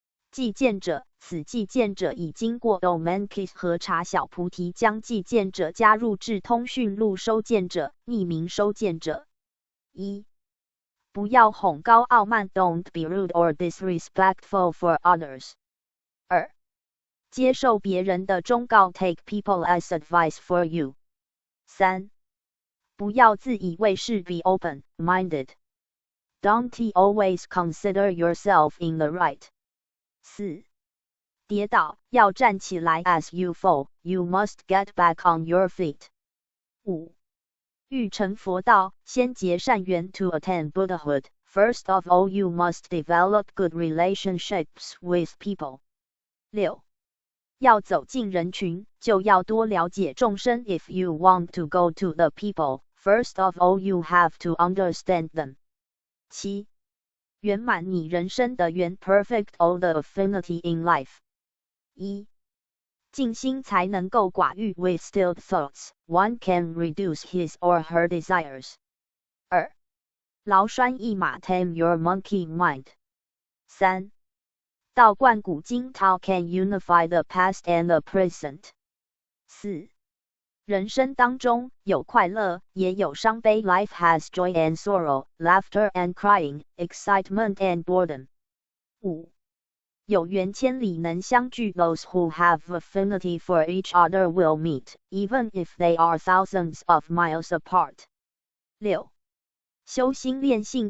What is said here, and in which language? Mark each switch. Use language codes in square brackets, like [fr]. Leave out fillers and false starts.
[zh] 寄件者，此寄件者已经过 Domain-Kit 和查小菩提将寄件者加入至通讯录收件者，匿名收件者。 1. 不要哄高傲慢 [en] Don't be rude or disrespectful for others. [zh] 2. 接受别人的忠告 [en] Take people as advice for you. 3. [zh] 不要自以为是 [en] be open-minded. Don't always consider yourself in the right. [zh] 4. 跌倒，要站起来 [en] As you fall, you must get back on your feet. [zh] 5. 欲成佛道，先结善缘 [en] To attain Buddhahood, first of all you must develop good relationships with people. 6. [zh] 要走进人群，就要多了解众生 [en] If you want to go to the people, first of all you have to understand them. [zh] 7. 圆满你人生的缘 [en] Perfect all the affinity in life. [zh] 1. 静心才能够寡欲 [en] With stilled thoughts, one can reduce his or her desires. [zh] 2. 劳拴一马 [en] Tame your monkey mind. [zh] 3. 道贯古今 [en] Tao can unify the past and the present. 4. [zh] 人生当中有快乐，也有伤悲 [en] Life has joy and sorrow, laughter and crying, excitement and boredom. [zh] 5. 有缘千里能相聚 [en] Those who have affinity for each other will meet, even if they are thousands of miles apart. [zh] 6. 修心练性